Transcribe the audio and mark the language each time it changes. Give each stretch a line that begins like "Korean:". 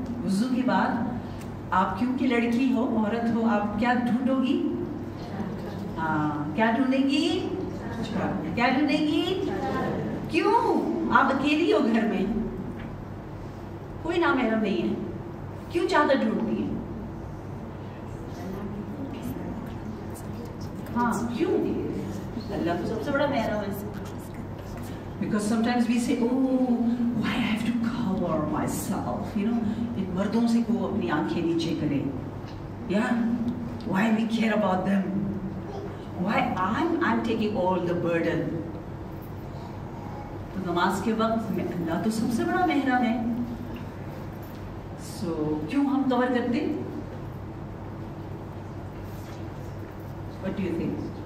Urdu: وضو کے بعد آپ کیونکہ لڑکی ہو, عورت ہو, آپ کیا ڈھونڈو گی؟ کیا ڈھونڈیں گی؟ کیا ڈھونڈیں گی؟ کیوں؟ آپ اکیلی ہو گھر میں, کوئی نامحرم نہیں ہے, کیوں چادر ڈھونڈتی ہے؟ ہاں, کیوں؟ اللہ تو سب سے بڑا محرم ہے.
English: Because sometimes we say, oh, why I have to cover myself,
Urdu: ان مردوں سے کو اپنی آنکھیں نیچے کرے.
English: Yeah, why we care about them? Why I'm taking all the burden?
Urdu: تو نماز کے وقت میں اللہ تو سب سے بڑا محرم ہے, so کیوں ہم کور کرتے؟
English: What do you think?